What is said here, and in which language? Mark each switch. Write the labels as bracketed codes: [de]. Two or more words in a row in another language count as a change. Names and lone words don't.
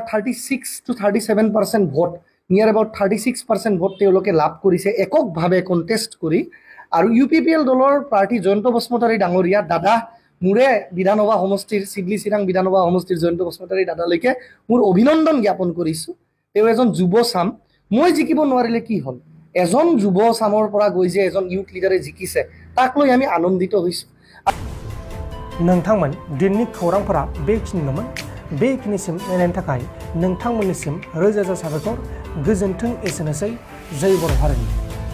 [as] 36 to 37% ভোট [en] near about [as] 36% ভোট তেওঁলোকে লাভ কৰিছে এককভাৱে কণ্টেষ্ট কৰি আৰু UPPL দলৰ প্ৰাৰ্থী জয়ন্ত বসুমতাৰী ডাঙৰীয়া দাদা মুৰে বিধানসভা সমষ্টিৰ চিডলি চিৰাং বিধানসভা সমষ্টিৰ জয়ন্ত বসুমতাৰী দাদালৈকে মোৰ অভিনন্দন জ্ঞাপন কৰিছোঁ তেওঁ এজন যুৱ চাম মই জিকিব নোৱাৰিলে কি হ'ল এজন যুৱ চামৰ পৰা গৈ যে এজন [en] youth leaderে [as] জিকিছে তাক লৈ আমি আনন্দিত হৈছোঁ [brx] नोंथांमोन दिननि खौरांफोरा बेखिनिल'मोन बेखिनिसिम नायनायनि थाखाय नोंथांमोननिसिम रोजा रोजा साबायखर गोजोन्थों एसेनोसै जय बर' हारिनि